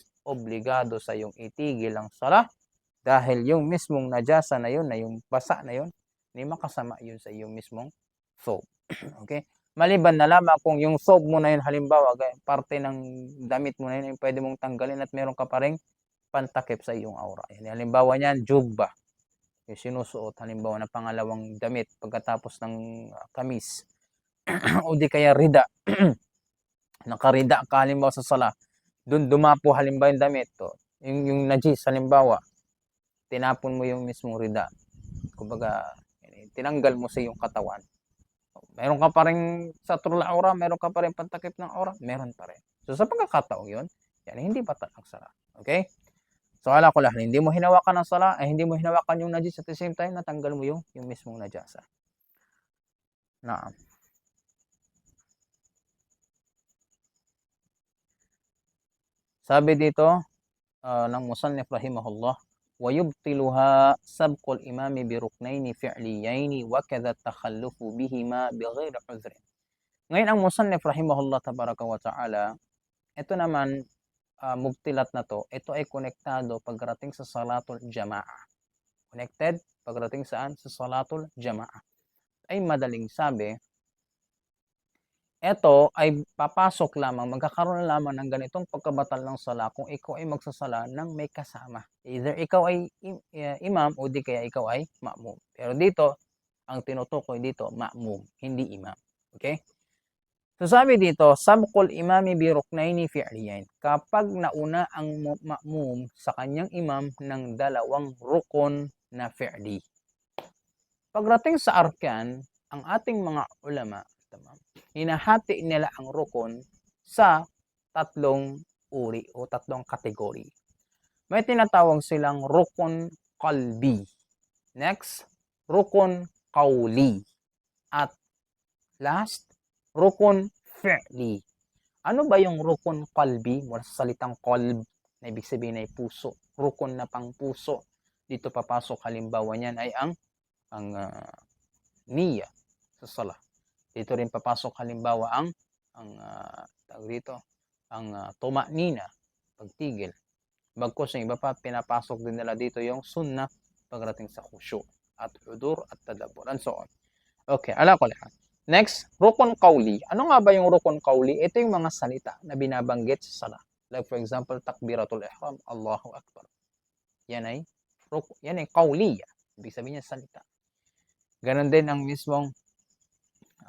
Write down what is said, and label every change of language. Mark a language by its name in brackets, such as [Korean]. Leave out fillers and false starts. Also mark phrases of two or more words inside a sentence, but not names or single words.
[Filipino] Obligado sa yung itigil ang sala dahil yung mismong najasa na yun, na yung basa na yun, hindi makasama yun sa yung mismong thobe. Okay? Maliban na lamang kung yung thobe mo na yun, halimbawa, parte ng damit mo na yun, pwede mong tanggalin at meron ka pa ring pantakip sa iyong aura. Halimbawa niyan, jubba. Yung sinusuot halimbawa na pangalawang damit pagkatapos ng kamis o di kaya rida. Nakarida ka halimbawa sa sala, doon dumapo halimbawa yung damit to, yung najis halimbawa, tinapon mo yung mismong rida, kumbaga tinanggal mo sa iyong katawan, meron ka pa rin sa trul aura, meron ka pa rin pantakip ng aura, meron pa rin. So sa pagkakataong yun, yan hindi batal ang sala. Okay? So ala ko lang, hindi mo hinawakan ang sala, hindi mo hinawakan yung najis [English] at the same time [Filipino] natanggal mo yung mismong najasa. [Arabic] Naam. [Filipino] Sabi dito ng [Arabic] مصنف رحمه الله, ويبطلها سبق الإمام بركنين فعليين وكذا تخلف بهما بغير عذر. [Filipino] Ngayon ang [Arabic] مصنف رحمه الله تبارك وتعالى, [Filipino] ito naman mubtilat na to, ito ay konektado pagdating sa [Arabic] صلاة الجماعة. [Filipino] Connected pagdating saan? [Arabic] Sa صلاة الجماعة. [Filipino] Ay madaling sabi, ito ay papasok lamang, magkakaroon lamang ng ganitong pagkabatal ng sala kung ikaw ay magsasala ng may kasama. Either ikaw ay imam o di kaya ikaw ay ma'mum. Pero dito, ang tinutukoy dito, ma'mum, hindi imam. Okay? So sabi dito, [Arabic] سبق الإمام بركنين فعليين. [Filipino] Kapag nauna ang ma'mum sa kanyang imam ng dalawang rukon na fi'li. Pagdating sa arkan, ang ating mga ulama, hinahati nila ang rukon sa tatlong uri o tatlong kategory. May tinatawag silang [Arabic] ركن قلبي. Next, ركن قولي. [English] At last, [Arabic] ركن فعلي. [Filipino] Ano ba yung [Arabic] ركن قلبي? [Filipino] Mula sa salitang qalb, na ibig sabihin ay puso. Rukon na pang puso. Dito papasok halimbawa niyan ay ang niya sa sala. Dito rin papasok halimbawa ang tuma'nina, pagtigil. Bagkus yung iba pa, pinapasok din nila dito yung sunnah pagdating sa khusyu' at hudur at tadabbur [English] and so on. [Filipino] Okay, ala ko lahat. Next, [Arabic] ركن قولي. [Filipino] Ano nga ba yung [Arabic] ركن قولي? [Filipino] Ito yung mga salita na binabanggit sa sala. [English] Like for example, [Arabic] تكبيرة الإحرام, الله أكبر. [Filipino] Yan ay qawliya. Ibig sabihin niya salita. Ganon din ang mismong [Arabic] سورة الفاتحة.